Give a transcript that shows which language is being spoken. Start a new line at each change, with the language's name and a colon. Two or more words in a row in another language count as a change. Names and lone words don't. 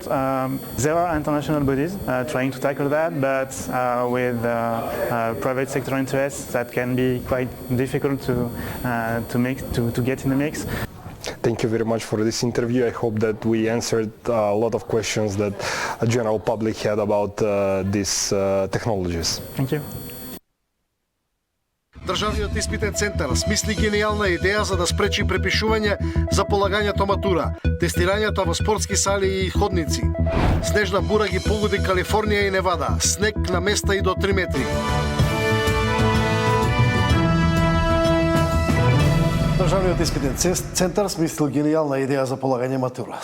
English: There are international bodies trying to tackle that, but with private sector interests, that can be quite difficult to get in the mix. Thank you very much for this interview. I hope that we answered a lot of questions that the general public had about these technologies. Thank you.
Macedonian: Државниот испитен центар смисли гениална идеја за да спречи препишување за полагањето матура, тестирањето во спортски сали и ходници. Снежна бура ги погоди Калифорнија и Невада, снег на места и до 3 метри. Државниот испитен центар смислил гениална идеја за полагање матура.